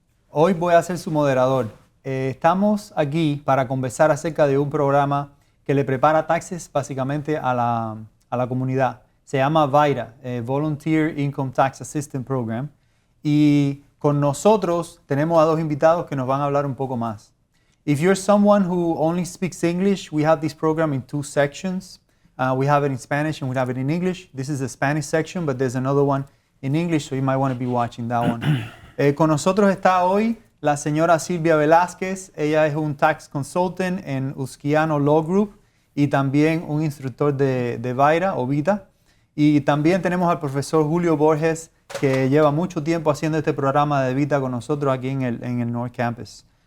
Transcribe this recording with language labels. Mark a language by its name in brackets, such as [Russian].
[Spanish] Hoy voy a ser su moderador. Estamos aquí para conversar acerca de un programa que le prepara taxes básicamente a la comunidad. Se llama VITA, Volunteer Income Tax Assistance Program. Y con nosotros tenemos a dos invitados que nos van a hablar un poco más. [English] If you're someone who only speaks English, we have this program in two sections. We have it in Spanish and we have it in English. This is the Spanish section, but there's another one in English, so you might want to be watching that one. [Spanish] Con nosotros está hoy la señora Silvia Velázquez. Ella es un tax consultant en Usquiano Law Group y también un instructor de VITA o VITA. Y también tenemos al profesor Julio Borges, que lleva mucho tiempo haciendo este programa de VITA con nosotros aquí en el North Campus.